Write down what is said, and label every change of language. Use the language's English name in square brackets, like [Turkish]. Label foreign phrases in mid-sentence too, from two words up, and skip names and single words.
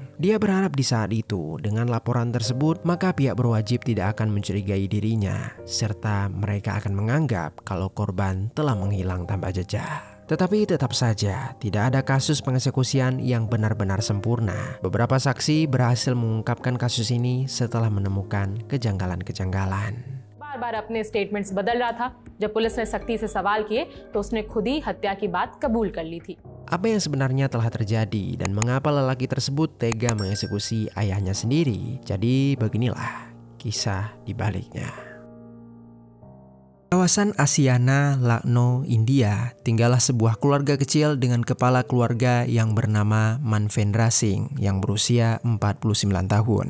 [Indonesian] Dia berharap di saat itu dengan laporan tersebut maka pihak berwajib tidak akan mencurigai dirinya serta mereka akan menganggap kalau korban telah menghilang tanpa jejak. Tetapi tetap saja tidak ada kasus pengeksekusian yang benar-benar sempurna. Beberapa saksi berhasil mengungkapkan kasus ini setelah menemukan kejanggalan-kejanggalan. [Hindi] बार-बार अपने स्टेटमेंट्स बदल रहा था। जब पुलिस ने सख्ती से सवाल किए तो उसने खुद ही हत्या की बात कबूल कर ली थी। [Indonesian] Apa yang sebenarnya telah terjadi dan mengapa lelaki tersebut tega mengeksekusi ayahnya sendiri? Jadi beginilah kisah di baliknya. Kawasan Asiana, Lucknow, India, tinggallah sebuah keluarga kecil dengan kepala keluarga yang bernama Manvendra Singh yang berusia 49 tahun.